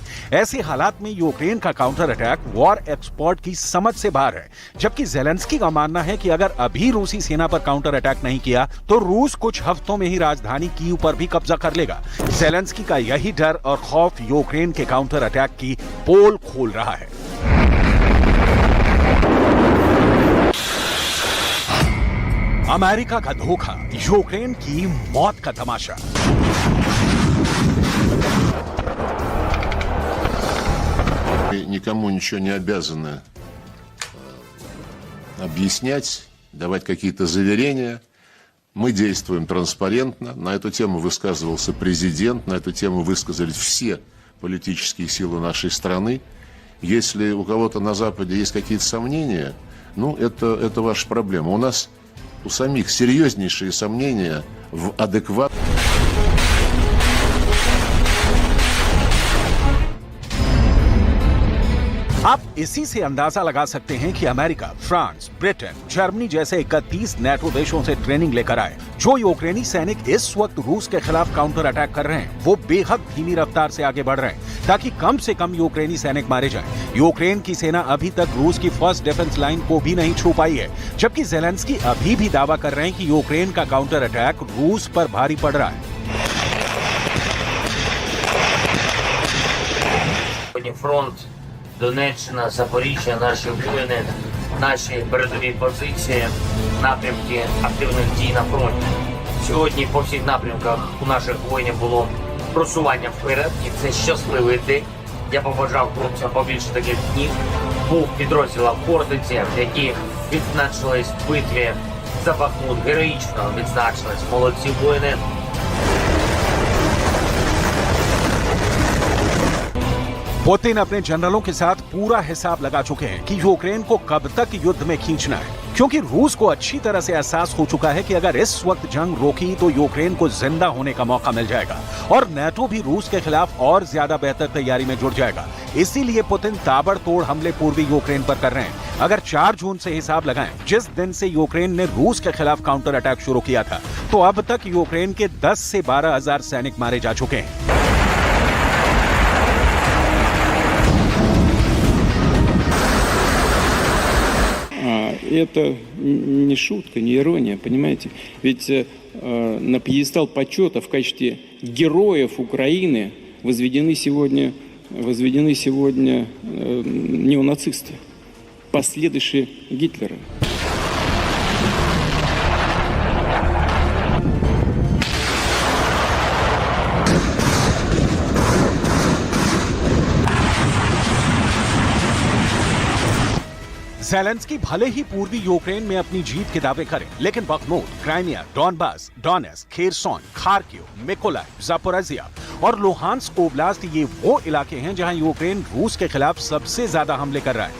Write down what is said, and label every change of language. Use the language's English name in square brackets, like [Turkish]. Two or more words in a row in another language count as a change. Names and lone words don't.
[Hindi] ऐसे हालात में यूक्रेन का [English] counter attack war expert [Hindi] की समझ से बाहर है, जबकि ज़ेलेंस्की का मानना है कि अगर अभी रूसी सेना पर [English] counter attack [Hindi] नहीं किया तो रूस कुछ हफ्तों में ही राजधानी कीव पर भी कब्जा कर लेगा। ज़ेलेंस्की का यही डर और खौफ यूक्रेन के [English] counter attack [Hindi] की पोल खोल रहा है। अमेरिका का धोखा, यूक्रेन की मौत का तमाशा। [Russian] Никому ничего не обязаны объяснять, давать какие-то заверения. Мы действуем транспарентно. На эту тему высказывался президент, на эту тему высказались все политические силы нашей страны. Если у кого-то на Западе есть какие-то сомнения, ну, это ваша проблема. У нас у самих серьезнейшие сомнения в адекватности. [Hindi] आप इसी से अंदाजा लगा सकते हैं कि अमेरिका, फ्रांस, ब्रिटेन, जर्मनी जैसे 31 नेटो देशों से ट्रेनिंग लेकर आए। जो यूक्रेनी सैनिक इस वक्त रूस के खिलाफ [English] counter attack [Hindi] कर रहे हैं, वो बेहद धीमी रफ्तार से आगे बढ़ रहे हैं ताकि कम से कम यूक्रेनी सैनिक मारे जाएं। यूक्रेन की सेना अभी तक रूस की [English] first defence line [Hindi] को भी नहीं छू पाई है, जबकि जेलेंस्की अभी भी दावा कर रहे हैं कि यूक्रेन का [English] counter attack [Hindi] रूस पर भारी पड़ रहा है। [Ukrainian] Фронт, Донеччина, Запоріжжя, наші воїни, наші передові позиції, напрямки активних дій на фронті. Сьогодні по всіх напрямках у наших воїнів було просування вперед, і це щасливий день. Я побажав хлопцям побільше таких днів. Був підрозділом Хортиці, які відзначились в битві за Бахмут, героїчно відзначились. Молодці воїни. [Hindi] पुतिन अपने जनरलों के साथ पूरा हिसाब लगा चुके हैं कि यूक्रेन को कब तक युद्ध में खींचना है, क्योंकि रूस को अच्छी तरह से एहसास हो चुका है कि अगर इस वक्त जंग रोकी तो यूक्रेन को जिंदा होने का मौका मिल जाएगा और नेटो भी रूस के खिलाफ और ज्यादा बेहतर तैयारी में जुट जाएगा। इसीलिए पुतिन ताबड़तोड़ हमले पूर्वी यूक्रेन पर कर रहे हैं। अगर 4 जून से हिसाब लगाएं, जिस दिन से यूक्रेन ने रूस के खिलाफ [English] counter attack [Hindi] शुरू किया था, तो अब तक यूक्रेन के 10 से 12 हजार सैनिक मारे जा चुके हैं। [Russian] Это не шутка, не ирония, понимаете? Ведь на пьедестал почета в качестве героев Украины возведены сегодня неонацисты, последующие Гитлера. [Hindi] ज़ेलेंस्की भले ही पूर्वी यूक्रेन में अपनी जीत के दावे करें, लेकिन बखमूत, क्राइमिया, डॉनबास, डोनेट्स्क, खेरसोन, खार्किव, मिकोलाइव, जापोरिजिया और लुहांस्क ओब्लास्ट ये वो इलाके हैं जहां यूक्रेन रूस के खिलाफ सबसे ज्यादा हमले कर रहा है।